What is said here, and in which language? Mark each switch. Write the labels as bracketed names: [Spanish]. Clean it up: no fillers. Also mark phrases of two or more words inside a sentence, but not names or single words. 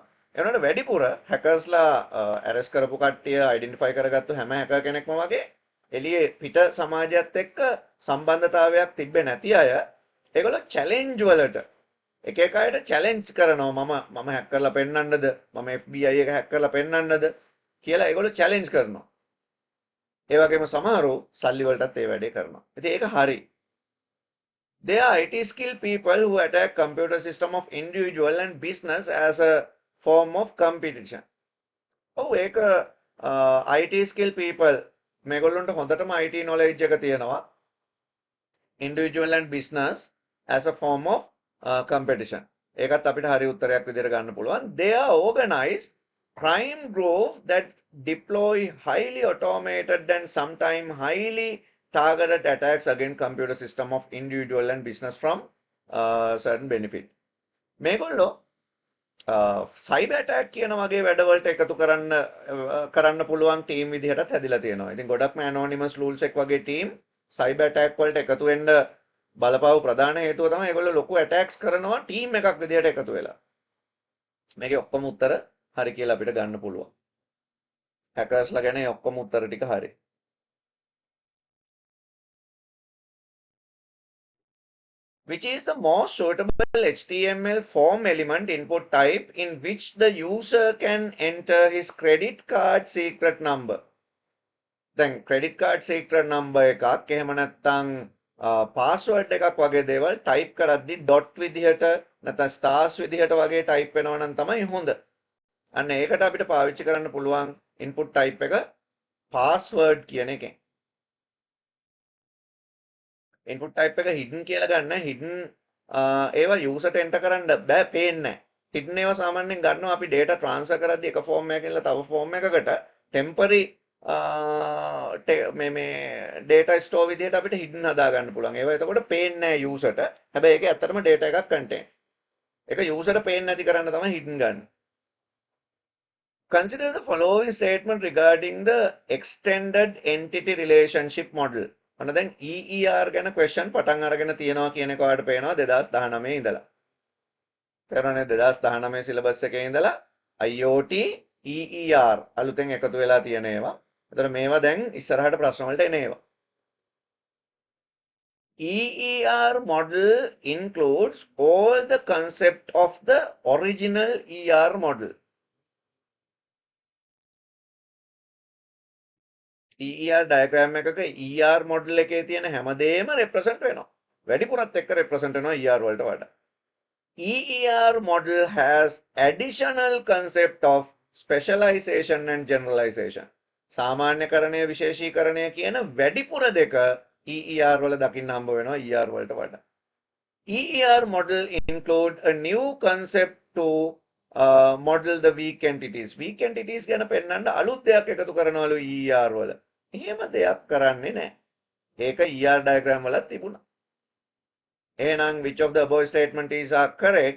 [Sinhala] ඒ වුණාට වැඩිපුර හැකර්ස්ලා ඇරෙස්ට් කරපු කට්ටිය අයිඩෙන්ටිෆයි කරගත්තු හැම හැකර් කෙනෙක්ම වගේ එළියේ පිට සමාජයත් එක්ක සම්බන්ධතාවයක් තිබ්බේ නැති අය ඒගොල්ලෝ චැලෙන්ජ් වලට එක එක අයට චැලෙන්ජ් කරනවා මම හැක් කරලා පෙන්නන්නද මම FBI එක හැක් කරලා පෙන්නන්නද කියලා ඒගොල්ලෝ චැලෙන්ජ් කරනවා. ඒ වගේම සමහරව සල්ලි වලටත් ඒ වැඩේ කරනවා. ඉතින් ඒක හරි. [English] They are IT skilled people who attack computer system of individual and business as a form of competition. [Sinhala] ඔව් ඒක [English] IT skill people [Sinhala] මේගොල්ලන්ට හොඳටම [English] IT knowledge [Sinhala] එක තියෙනවා. [English] individual and business as a form of competition. [Sinhala] ඒකත් අපිට හරි උත්තරයක් විදිහට ගන්න පුළුවන්. [English] They are organized crime group that deploy highly automated and sometimes highly targeted attacks against computer system of individual and business from certain benefit. [Sinhala] මේගොල්ලෝ [English] cyber attack [Sinhala] කියන වගේ වැඩවලට එකතු කරන්න පුළුවන් ටීම් විදිහටත් හැදිලා තියෙනවා. ඉතින් ගොඩක්ම ඇනොනිමස් රූල්ස් එක වගේ [English] team cyber attack [Sinhala] වලට එකතු වෙන්න බලපාව ප්‍රධාන හේතුව තමයි ඒගොල්ලෝ ලොකු ඇටැක්ස් කරනවා ටීම් එකක් විදිහට එකතු වෙලා. මේකේ ඔක්කොම උත්තර හරි කියලා අපිට ගන්න පුළුවන්. හැකර්ස්ලා ගැන ඔක්කොම උත්තර ටික හරි. [English] Which is the most suitable HTML form element input type in which the user can enter his credit card secret number. [Sinhala] දැන් [English] credit card secret number [Sinhala] එකක් එහෙම නැත්නම් password එකක් වගේ දේවල් type කරද්දි dot විදිහට නැත්නම් stars විදිහට වගේ type වෙනවා නම් තමයි හොඳ. අන්න ඒකට අපිට පාවිච්චි කරන්න පුළුවන් [English] input type [Sinhala] එක password කියන එකෙන්. [English] input type [Sinhala] එක hidden කියලා ගන්න. hidden ඒවා user ට enter කරන්න බෑ, පේන්නේ නැහැ. hidden ඒවා සාමාන්‍යයෙන් ගන්නවා අපි [English] data transfer [Sinhala] කරද්දී එක form එකකින් තව form එකකට temporary මේ [English] data store [Sinhala] විදිහට අපිට hidden හදා ගන්න පුළුවන්. ඒවා එතකොට පේන්නේ නැහැ user ට. හැබැයි ඒකේ ඇත්තටම data එකක් contain. ඒක user ට පේන්නේ නැති කරන්න තමයි hidden ගන්න. [English] Consider the following statement regarding the extended entity relationship model. [Sinhala] ඔන්න දැන් EER ගැන question පටන් අරගෙන තියෙනවා කියන එක ඔයාලට පේනවා 2019 ඉඳලා. තේරුණානේ 2019 සිලබස් එකේ ඉඳලා IoT EER අලුතෙන් එකතු වෙලා තියෙන ඒවා. එතකොට මේවා දැන් ඉස්සරහට ප්‍රශ්න වලට එන ඒවා. [English] EER model includes all the concept of the original ER model. ER diagram [Sinhala] එකක [English] ER model [Sinhala] එකේ තියෙන හැමදේම represent වෙනවා. වැඩිපුරත් එක්ක represent වෙනවා ER වලට වඩා. [English] EER model has additional concept of specialization and generalization. [Sinhala] සාමාන්‍යකරණය විශේෂීකරණය කියන වැඩිපුර දෙක EER වල දකින්න හම්බ වෙනවා ER වලට වඩා. [English] EER model include a new concept to model the weak entities. Weak entities [Sinhala] ගැන පෙන්වන්න අලුත් දෙයක් එකතු කරනවලු EER වල. එහෙම දෙයක් කරන්නේ නැහැ. ඒක [English] ER diagram [Sinhala] වලත් තිබුණා. [English] එහෙනම් which of the above statement is correct?